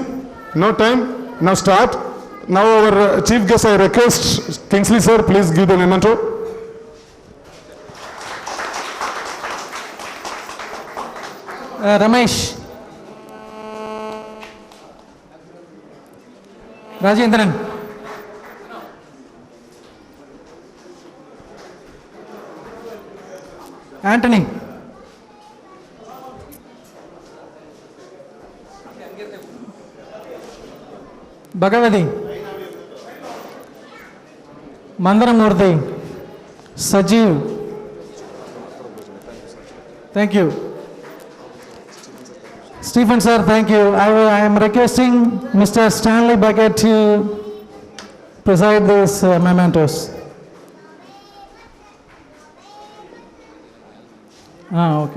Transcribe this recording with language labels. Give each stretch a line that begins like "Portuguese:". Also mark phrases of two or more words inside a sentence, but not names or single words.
English: No time. Now start. Now our chief guest, I request Kingsley sir, please give the memento. Ramesh. Rajendran. Anthony. Bhagavati. Mandaramurthy. Sajeev. Thank you. Stephen sir, thank you. I am requesting Mr. Stanley Bucket to preside these mementos. Okay.